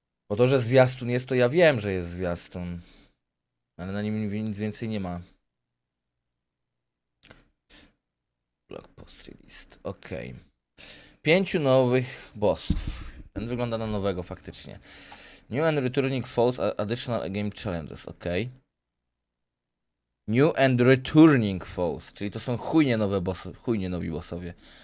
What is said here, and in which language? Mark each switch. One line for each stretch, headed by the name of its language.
Polish: Bo to, że zwiastun jest, to ja wiem, że jest zwiastun. Ale na nim nic więcej nie ma.
English: Blog post list. Ok.
Polish: 5 nowych bossów. Ten wygląda na nowego faktycznie.
English: New and returning foes, additional game challenges. Ok. New and returning foes,
Polish: czyli to są chujnie nowe bossy, chujnie nowi bossowie.